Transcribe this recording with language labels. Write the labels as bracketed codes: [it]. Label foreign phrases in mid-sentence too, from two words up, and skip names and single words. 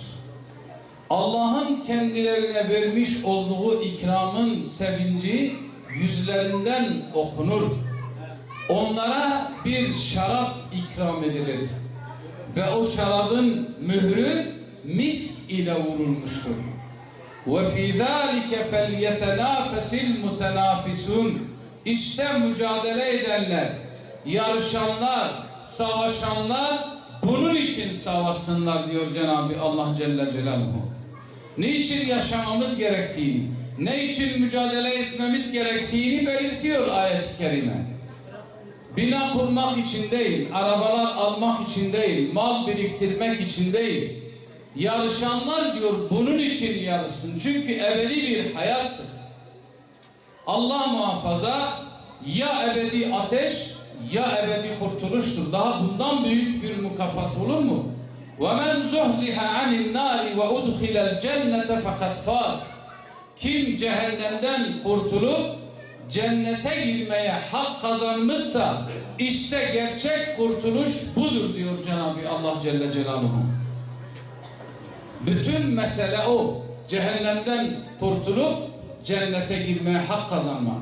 [tr] Allah'ın kendilerine vermiş olduğu ikramın sevinci yüzlerinden okunur. Onlara bir şarap ikram edilir. Ve o şarabın mührü misk ile vurulmuştur. [ar] وَفِي ذَٰلِكَ فَلْيَتَنَافَسِ الْمُتَنَافِسُونَ [tr] İşte mücadele edenler, yarışanlar, savaşanlar bunun için savaşsınlar diyor Cenab-ı Allah [ar] جل جلاله. [tr] Niçin yaşamamız gerektiğini, ne için mücadele etmemiz gerektiğini belirtiyor ayet-i kerime. Bina kurmak için değil, arabalar almak için değil, mal biriktirmek için değil. Yarışanlar diyor bunun için yarışsın. Çünkü ebedi bir hayattır. Allah muhafaza ya ebedi ateş ya ebedi kurtuluştur. Daha bundan büyük bir mükafat olur mu? [ar] وَمَنْ زُحْزِحَ عَنِ النَّارِ وَاُدْخِلَ الْجَنَّةَ فَقَدْ فَازَ [tr] Kim cehennemden kurtulup cennete girmeye hak kazanmışsa işte gerçek kurtuluş budur diyor Cenab-ı Allah [ar] جل جلاله. [tr] Bütün mesele o. Cehennemden kurtulup cennete girmeye hak kazanmak.